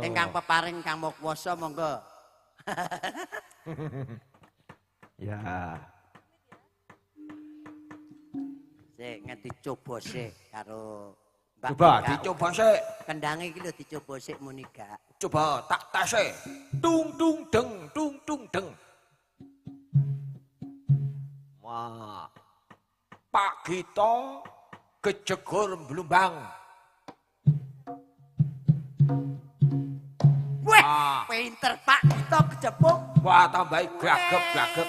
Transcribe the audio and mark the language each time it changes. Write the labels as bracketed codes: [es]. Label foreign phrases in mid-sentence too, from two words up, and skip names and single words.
[jv] ingkang peparing Kang Mokwasa monggo. Ya. Sik ngerti coba sik karo Mbak Coba Eka. dicoba sik. Kendange iki lho dicoba sik muni gak. Coba tak tase. Tung tung deng, tung tung deng. Wah. Pak Gito kejegur Blumbang. Weh, Ah. pinter Pak kita kejepuk. Wah, tambahi glagep-glagep.